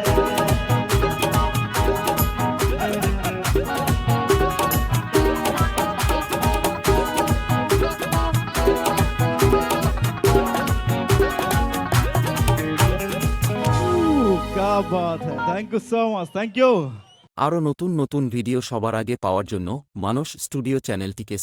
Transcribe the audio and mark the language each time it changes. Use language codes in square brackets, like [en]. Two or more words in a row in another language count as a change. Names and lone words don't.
[hi] क्या बात है, [en] thank you so much, thank you. [bn] আরও নতুন নতুন ভিডিও সবার আগে পাওয়ার জন্য মানস স্টুডিও চ্যানেলটিকে